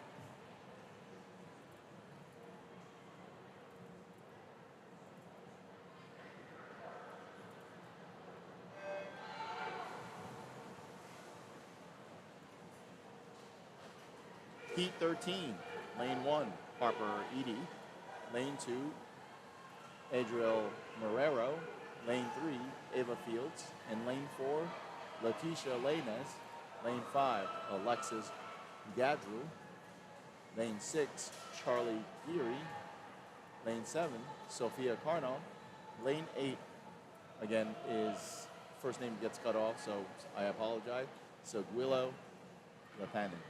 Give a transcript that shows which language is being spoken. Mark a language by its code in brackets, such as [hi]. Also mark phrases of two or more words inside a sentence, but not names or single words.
[en] Heat 13, Lane 1, Harper Edie. Lane 2, Adriel Marrero. Lane 3, Ava Fields. And lane 4, Leticia Lainez. Lane 5, Alexis Gadru. Lane 6, Charlie Geary. Lane 7, Sophia Carnal. Lane 8, again, is first name gets cut off, so I apologize. So Guilo Lapanin.